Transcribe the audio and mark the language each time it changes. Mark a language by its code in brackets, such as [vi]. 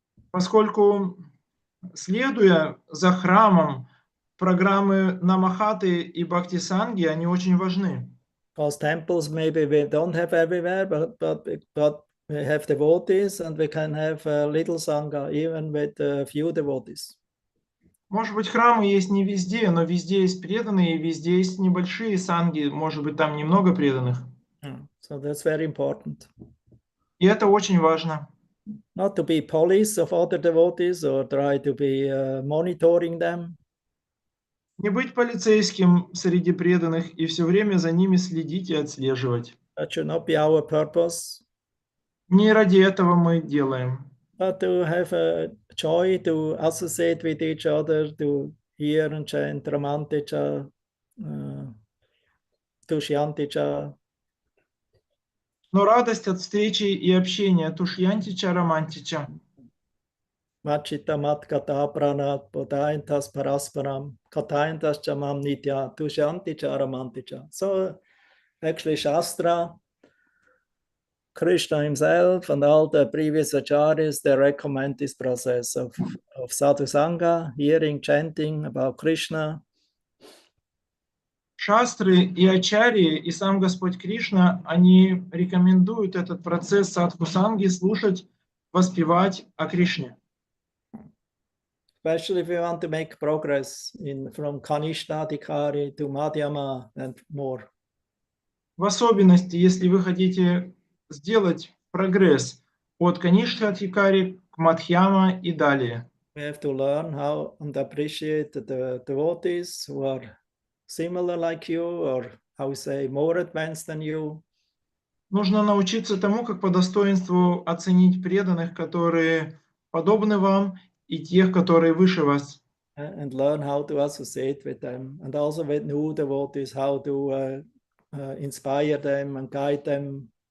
[ru] Поскольку, следуя за храмом, программы Намахаты и Бхакти Санги, они очень важны. [en] Because temples maybe we don't have everywhere, but we have devotees and we can have a little Sangha even with a few devotees. [ru] Может быть, храмы есть не везде, но везде есть преданные, и везде есть небольшие санги, может быть, там немного преданных. [en] So that's very important. [ru] И это очень важно. [en] Not to be police of other devotees or try to be monitoring them. [ru] Не быть полицейским среди преданных и все время за ними следить и отслеживать. [en] That should not be our purpose. [ru] Не ради этого мы делаем. [en] But to have a joy to associate with each other, to hear and chant Ramanticha, Tushyanticha. [ru] Но радость от встречи и общения Тушьянтича, Романтича. [sa] Machita mat kata pranat podaintas parasparam kataintas chamam nitya Tushyanticha Ramanticha. [en] So actually Shastra, Krishna himself and all the previous acharyas, they recommend this process of sadhu sangha, hearing, chanting about Krishna. [ru] Шастры и ачарьи, и сам Господь Кришна, они рекомендуют этот процесс садхусанги слушать, воспевать о Кришне. [en] Especially if you want to make progress from Kanishta Adhikari to Madhyama and more. [ru] В особенности, если вы хотите сделать прогресс от Каништы Адхикари к Мадхьяма и далее. [en] We have to learn how and appreciate the devotees who are similar like you, or how we say, more advanced than you. [ru] Нужно научиться тому, как по достоинству оценить преданных, которые подобны вам, и тех, которые выше вас. [en] And learn how to associate with them, and also with new devotees, how to inspire them and guide them.